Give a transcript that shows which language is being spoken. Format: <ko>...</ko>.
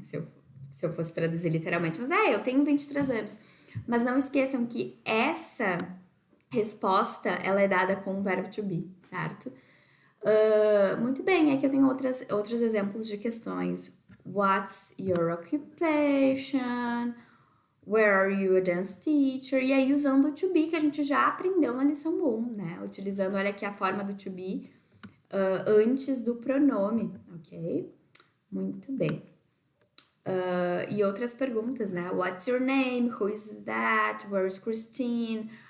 <pt>Se eu fosse traduzir literalmente. Mas eu tenho 23 anos. Mas não esqueçam que essa resposta, ela é dada com o verbo to be, certo? Muito bem, aqui eu tenho outros exemplos de questões.</pt> <en>What's your occupation? Where are you a dance teacher?</en> <pt>E aí, usando o to be, que a gente já aprendeu na lição 1, né? Utilizando, olha aqui, a forma do to be antes do pronome, ok? Muito bem. E outras perguntas, né?</pt> <en>What's your name? Who is that? Where is Christine?</en>